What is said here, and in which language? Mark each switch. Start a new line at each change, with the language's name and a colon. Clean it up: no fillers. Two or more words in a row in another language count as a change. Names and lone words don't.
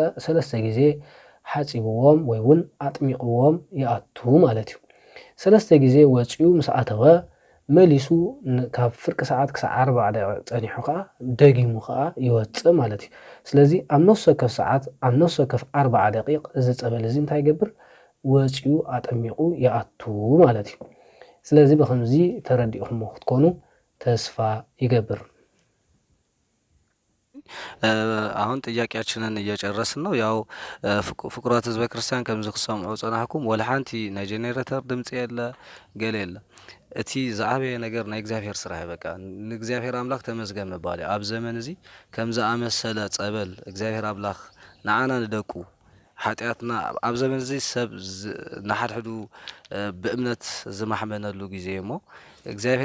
Tigrinya: 3 ግዜ ሓፂብዎም ወይ እውን ኣጥሚቕዎም ይኣቱ ማለት እዩ 3 ግዜ ወፂኡ ምስ ኣተወ መሊሱ ካብ ፍርቂ ሰዓት ክሳብ 40 ደቂቃ ፀኒሑ ከዓ ደጊሙ ከዓ ይወፅእ ማለት እዩ ስለዚ ኣብ ነፍሲ ወከፍ ሰዓት ኣብ ነፍሲ ወከፍ 40 ደቂቕ እዚ ፀበል እዚ እንታይ ይገብር ወፂኡ ኣጠሚቑ ይኣቱ ማለት እዩ ስለዚ በከምዚ ተረዲእኹም ክትኮኑ ተስፋ ይገብር
Amharic: አሁን ጥያቄያችንን እየጨረስን ነው ያው
Tigrinya: ፍቁራት ህዝበ ክርስቲያን ከምዚ ክሰምዑ ጸናሕኩም ወላ ሓንቲ ናይ ጀነሬተር ድምጽ የለ ገለ የለ እቲ ዝዓበየ ነገር ናይ እግዚአብሔር ስራሕ በቃ ንእግዚአብሔር አምላክ ተመስገን መባል ኣብ ዘመን እዚ ከምዛ ኣመሰለ ጸበል እግዚአብሔር አምላክ ንዓና ንደቁ ሓጢያትና ኣብ ዘመን እዚ ሰብ ንሓድሕዱ ብእምነት ዝማሕመነሉ ግዜ እሞ እግዚአብሔር